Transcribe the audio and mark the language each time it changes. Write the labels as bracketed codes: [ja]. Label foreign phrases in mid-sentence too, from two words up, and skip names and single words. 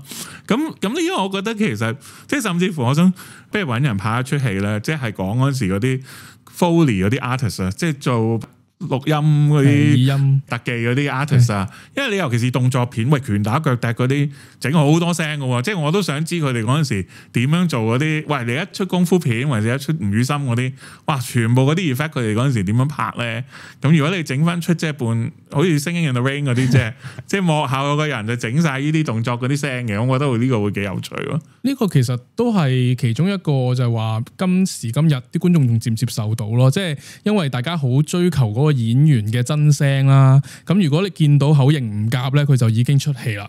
[yue] 咁呢個我覺得其實即係甚至乎我想不如揾人拍一出戲咧，即係講嗰陣時嗰啲 Foley 嗰啲 artist 啊，即係做錄音嗰啲特技嗰啲 artist 啊，因為你尤其是動作片，喂拳打腳踢嗰啲整好多聲嘅喎，即係我都想知佢哋嗰陣時點樣做嗰啲。喂，你一出功夫片或者一出吳宇森嗰啲，哇，全部嗰啲 effect 佢哋嗰陣時點樣拍咧？咁如果你整翻出即係半好似《Singing in the Rain》嗰啲，即係幕後有個人就整晒呢啲動作嗰啲聲嘅，我覺得呢個會幾有趣咯。呢個其實都係其中一個就係話今時今日啲觀眾仲接唔接受到咯，即係因為大家好追求嗰個演員嘅真聲啦。咁如果你見到口型唔夾咧，佢就已經出戲啦。